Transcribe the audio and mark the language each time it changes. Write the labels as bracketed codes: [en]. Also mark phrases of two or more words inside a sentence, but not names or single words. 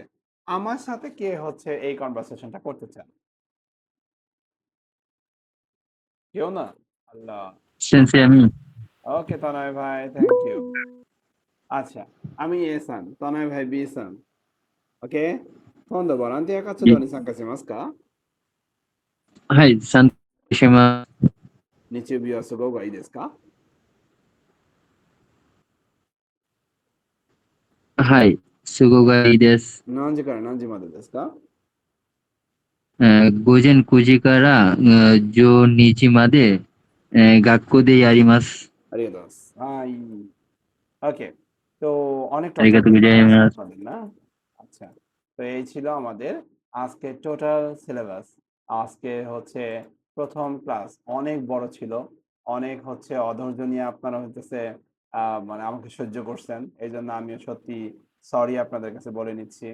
[bn] আমার সাথে কে হচ্ছে এই কনভারসেশনটা করতে চান? কেউ না? আল্লাহ। সেন্সে আমি ওকে তনয় ভাই, [en] thank you. [bn] আচ্ছা, আমি এসান, তনয় ভাই বিসান। [ja] ওকে, 今度 ボランティア 活動 に 参加し ますか, はい、参加します。日曜日はすごくいいですか？はい、すごがいいです。何時から何時までですか？午前9時から12時まで学校でやります。ありがとうございます。 [bn] はい。ওকে, তো অনেক [ja] ありがとうございます。 [bn] না? আচ্ছা, তো এই ছিল আমাদের আজকে টোটাল সিলেবাস। আজকে হচ্ছে প্রথম ক্লাস, অনেক বড় ছিল, অনেক হচ্ছে অধৈর্য নিয়ে আপনারা হইতেছে মানে আমাকে সহ্য করছেন, এই জন্য আমিও সত্যি সরি আপনাদের কাছে বলে নিচ্ছি।